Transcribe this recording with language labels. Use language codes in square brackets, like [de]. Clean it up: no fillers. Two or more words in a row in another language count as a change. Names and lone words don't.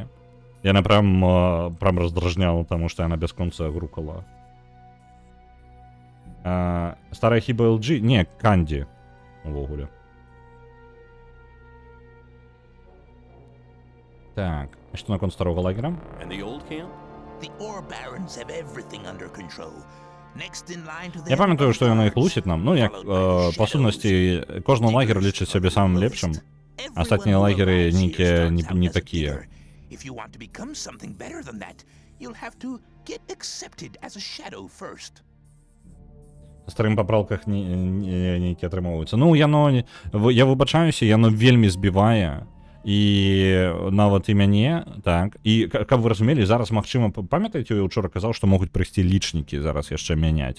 [be] Яна прям раздражняла, таму што яна бясконца грукала. Старая хіба LG? Не, Канді, увогуле. Так, што наконт старого лагера? [en] And the old camp? The ore barons have everything under control. Next in line to [be] Я памятаю, што яна іх лусіць нам. Ну, як, па сутнасці, кожны лагер лічыць сябе самым лепшым. Астатнія лагеры нейкія не такія. [en] If you want to become something better than that, you'll have to get accepted as a shadow first. [be] Старым папралках нейкі атрымоўваюцца. Ну, яно, я выбачаюся, яно вельмі збівае. І нават і мяне, так, і каб вы разумелі, зараз, магчыма, памятаеце, я ўчора казаў, што могуць прыйсці лічнікі зараз яшчэ мяняць.